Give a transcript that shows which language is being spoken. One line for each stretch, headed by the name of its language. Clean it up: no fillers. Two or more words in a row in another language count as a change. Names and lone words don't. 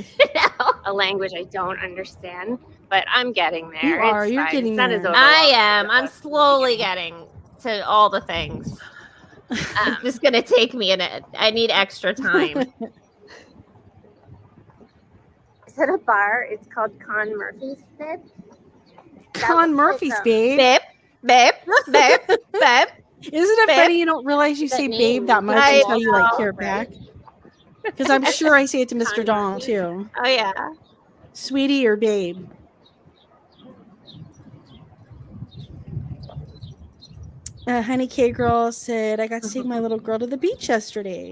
English: a language I don't understand, but I'm getting there. You are. It's You're fine. getting It's not as there. overwhelming I as am. it I'm was. slowly getting to all the things. It's just gonna take me I need extra time. Is it a bar? It's called Con Murphy's, babe. Con Murphy's, babe. Babe, babe, babe, babe. Isn't it Babe. funny you don't realize you That say name babe that much I until you like know, hear it back? Because I'm sure I say it to Mr. Con Dong Murphy. too. Oh yeah. Sweetie or babe. Honey K Girl said, I got to take my little girl to the beach yesterday.